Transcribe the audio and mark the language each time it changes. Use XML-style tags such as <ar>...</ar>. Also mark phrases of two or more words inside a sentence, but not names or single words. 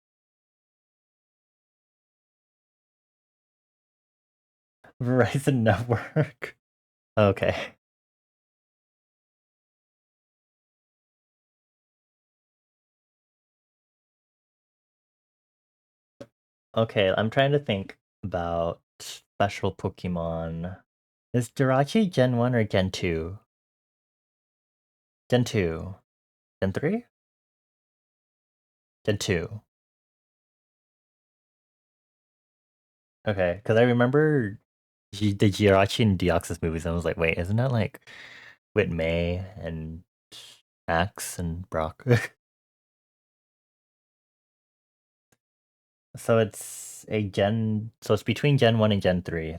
<en>Verizon Network. Okay. Okay, I'm trying to think about special Pokemon. Is Jirachi Gen 1 or Gen 2? Gen 2. Gen 3? Gen 2. Okay, because I remember the Jirachi and Deoxys movies, and I was like, wait, isn't that like with May and Axe and Brock? So it's between Gen 1 and Gen 3.</en>